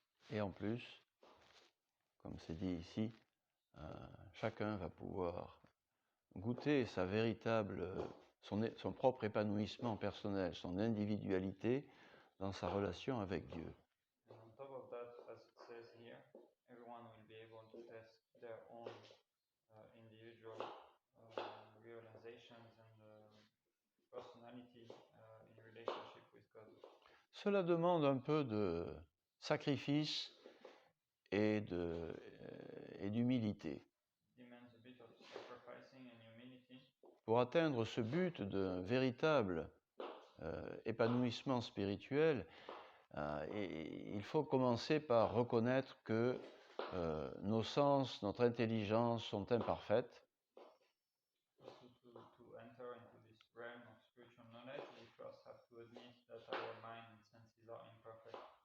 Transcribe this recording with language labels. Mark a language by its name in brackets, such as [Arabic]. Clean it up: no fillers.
[French] Et en plus, comme c'est dit ici, chacun va pouvoir goûter sa véritable, son propre épanouissement personnel, son individualité dans sa relation avec Dieu. [English] And on top of that, as it says here, everyone will be able to test their own individual realizations and personality in relationship with God. [French] Cela demande un peu de sacrifice et d'humilité. [English] Demands a bit of sacrificing and humility. [French] Pour atteindre ce but d'un véritable épanouissement spirituel, il faut commencer par reconnaître que nos sens, notre intelligence sont imparfaites. [English] To enter into this realm of spiritual knowledge, we first have to admit that our mind and senses are imperfect.